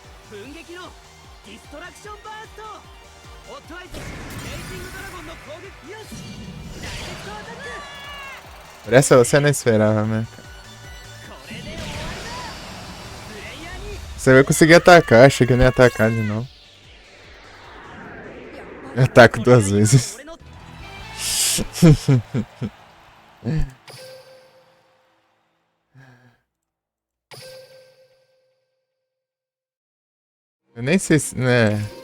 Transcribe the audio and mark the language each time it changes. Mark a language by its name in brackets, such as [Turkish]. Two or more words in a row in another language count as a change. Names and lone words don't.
[Japanese] 分撃のディストラクションバースト。ホットアイズレイジングドラゴンの攻撃。よし、 [English] direct attack. [Portuguese] Por essa você não esperava, né? [Japanese] これで終わりだ。プレイヤーに [Portuguese] Você vai conseguir atacar, achei que eu não ia atacar de novo. Eu ataco 2 vezes. [Japanese] 俺の [Portuguese] Eu nem sei se. Né?